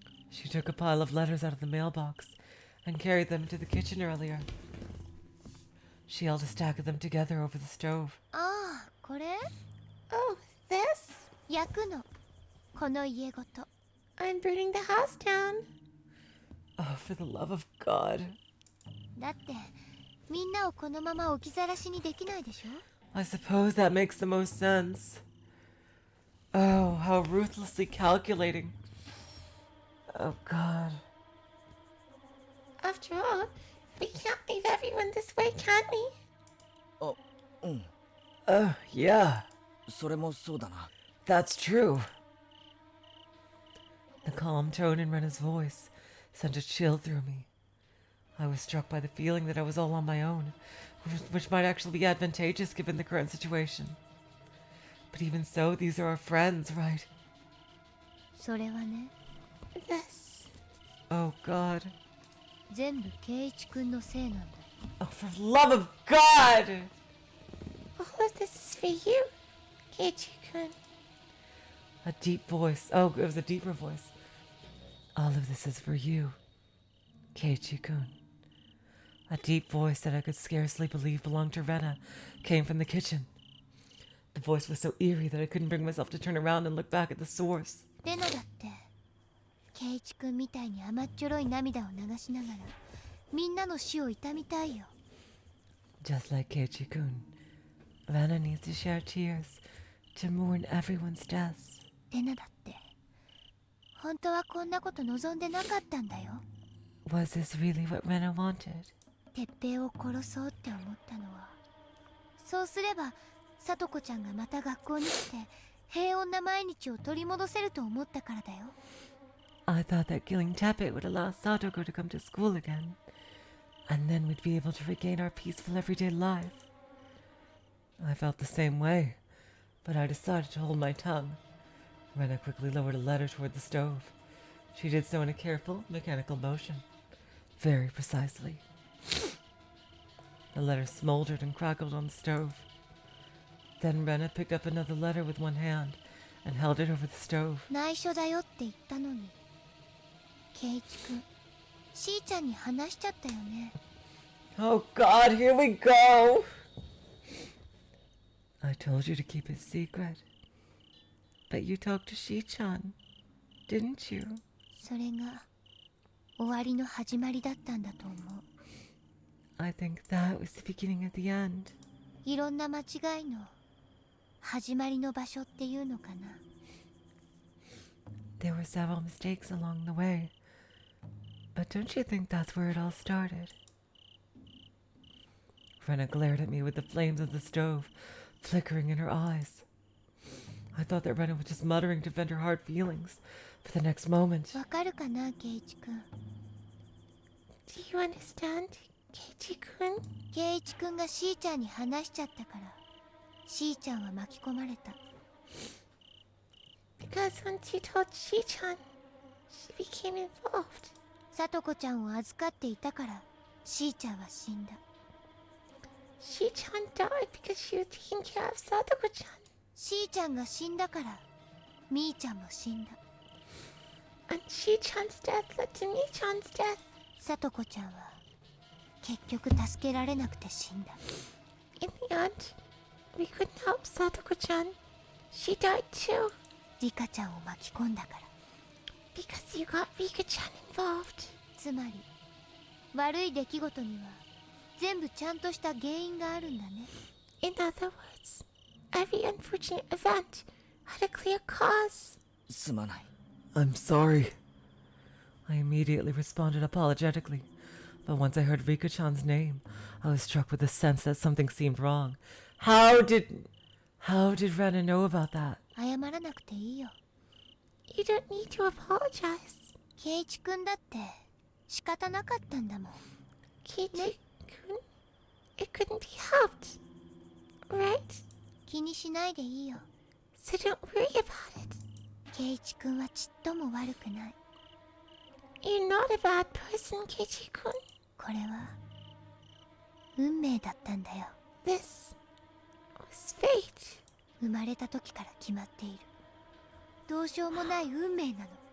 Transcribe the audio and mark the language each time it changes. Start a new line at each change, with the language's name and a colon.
English: She took a pile of letters out of the mailbox and carried them into the kitchen earlier. She held a stack of them together over the stove.
Japanese: ああ、これ
English: Oh, this?
Japanese: 焼くの。この家ごと。
English: I'm burning the house down. Oh, for the love of God.
Japanese: だってみんなをこのまま置き去らしにできないでしょ。
English: I suppose that makes the most sense. Oh, how ruthlessly calculating. Oh, God. After all, we can't leave everyone this way, can we?
Japanese: あ、うん。
English: Yeah,
Japanese: それもそうだな。
English: that's true. The calm tone in Rena's voice sent a chill through me. I was struck by the feeling that I was all on my own, which might actually be advantageous given the current situation. But even so, these are our friends, right?
Japanese: それはね、
English: This. Oh, God.
Japanese: 全部圭一くんのせいなんだよ。
English: Oh, for the love of God! All of this is for you, Keiichi-kun. A deep voice. Oh, it was a deeper voice. All of this is for you, Keiichi-kun. A deep voice that I could scarcely believe belonged to Rena came from the kitchen. The voice was so eerie that I couldn't bring myself to turn around and look back at the source.
Japanese: レナだって圭一くんみたいに甘っちょろい涙を流しながらみんなの死を悼みたいよ。
English: Just like Keiichi-kun, Rena needs to share tears to mourn everyone's deaths.
Japanese: レナだって本当はこんなこと望んでなかったんだよ。
English: Was this really what Rena wanted?
Japanese: 鉄平を殺そうって思ったのはそうすれば聡子ちゃんがまた学校に来て平穏な毎日を取り戻せると思ったからだよ。
English: I thought that killing Tepe would allow Satoko to come to school again, and then we'd be able to regain our peaceful everyday life. I felt the same way, but I decided to hold my tongue. Rena quickly lowered a letter toward the stove. She did so in a careful, mechanical motion, very precisely. The letter smoldered and crackled on the stove. Then Rena picked up another letter with one hand and held it over the stove.
Japanese: 内緒だよって言ったのに圭一くんしーちゃんに話しちゃったよね。
English: Oh God, here we go! I told you to keep it secret. But you talked to Shi-chan, didn't you?
Japanese: それが終わりの始まりだったんだと思う。
English: I think that was the beginning of the end.
Japanese: いろんな間違いの始まりの場所っていうのかな。
English: There were several mistakes along the way. But don't you think that's where it all started? Rena glared at me with the flames of the stove flickering in her eyes. I thought that Rena was just muttering to vent her hard feelings. For the next moment,
Japanese: わかるかな、ケイチくん。
English: Do you understand, Keiichi-kun?
Japanese: ケイチくんがしーちゃんに話しちゃったから、しーちゃんは巻き込まれた。
English: Because once you told Shi-chan, she became involved.
Japanese: さとこちゃんを預かっていたから、しーちゃんは死んだ。
English: Shi-chan died because she was taking care of Satoko-chan.
Japanese: しーちゃんが死んだから、みーちゃんも死んだ。
English: And Shi-chan's death led to Mi-chan's death.
Japanese: さとこちゃんは結局助けられなくて死んだ。
English: In the end, we couldn't help Satoko-chan. She died too.
Japanese: リカちゃんを巻き込んだから。
English: Because you got Rika-chan involved.
Japanese: つまり悪い出来事には全部ちゃんとした原因があるんだね。
English: In other words, every unfortunate event had a clear cause.
Japanese: すまない。
English: I'm sorry. I immediately responded apologetically. But once I heard Rika-chan's name, I was struck with a sense that something seemed wrong. How did Rena know about that?
Japanese: 謝らなくていいよ。
English: You don't need to apologize.
Japanese: ケイチくんだって仕方なかったんだもん。
English: Keiichi-kun, it couldn't be helped. Right?
Japanese: 気にしないでいいよ。
English: So don't worry about it.
Japanese: ケイチくんはちっとも悪くない。
English: You're not a bad person, Keiichi-kun.
Japanese: これは運命だったんだよ。
English: This was fate.
Japanese: 生まれた時から決まっている。どうしようもない運命なの。